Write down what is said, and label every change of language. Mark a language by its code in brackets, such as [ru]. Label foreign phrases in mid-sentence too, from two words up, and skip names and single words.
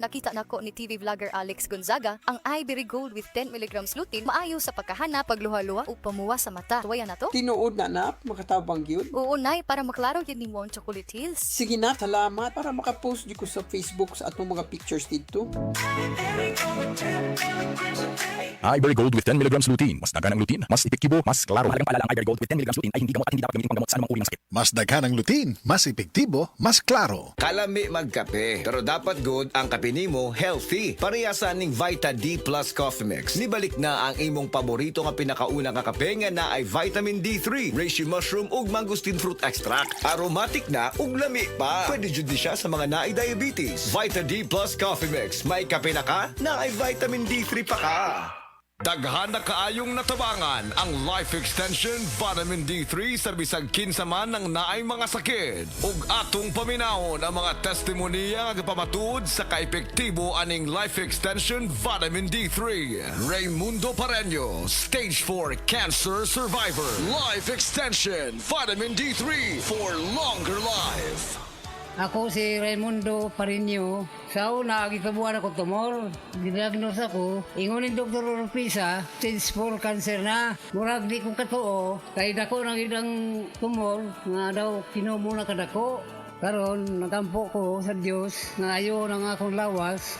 [ceb] Nakita na ko ni TV vlogger Alex Gonzaga ang Ivory Gold with 10 mg lutein maayo sa pagkahana, pagluha-luha o pamuwa sa mata. Tuwaya na to? Tinuod na, makatabang yun. Oo, Nay, para maklaro yun ni mo ang Chocolate Hills. Sige na, salamat. Para makapost di ko sa Facebook sa atong mga pictures dito. Ivory Gold with 10 mg lutein. Mas dagan ang lutein, mas epektibo, mas klaro. [tl] Mahalagang paalala, ang Ivory Gold with 10 mg lutein ay hindi gamot at hindi dapat gamitin panggamot sa anumang uri ng sakit. [ceb] Mas daghan ang lutein, mas epektibo, mas klaro. Kalami magkape, pero dapat good ang kape nimo healthy. Parehasan ning Vita D Plus Coffee Mix. Nibalik na ang imong paborito nga pinakauna nga kape nga na ay vitamin D3, [en] reishi mushroom [ceb] ug [en] mangosteen fruit extract. [ceb] Aromatic na ug lami pa. Pwede jud siya sa mga naay diabetes. Vita D Plus Coffee Mix. May kape na ka, na ay vitamin D3 pa ka. Daghan na kaayong natabangan ang Life Extension Vitamin D3 sa bisag kinsa man ng naay mga sakit. Ug atong paminahon ang mga testimonya nga pamatuod sa kaepektibo aning Life Extension Vitamin D3. [en] Raymundo Pareño, Stage 4 Cancer Survivor. Life Extension Vitamin D3 for longer life. [ceb] Ako si Raimundo Pareño. Sa una, gikabuhan ako tumor. Diagnose ako. Ingunin Dr. Orpisa, [en] stage 4 cancer [ceb] na. Murag di kong katuo. Kaya dako nang idang tumor, nga daw kinumo na kadako. Karon nagampo ko sa Dios nga ayo nang akong lawas.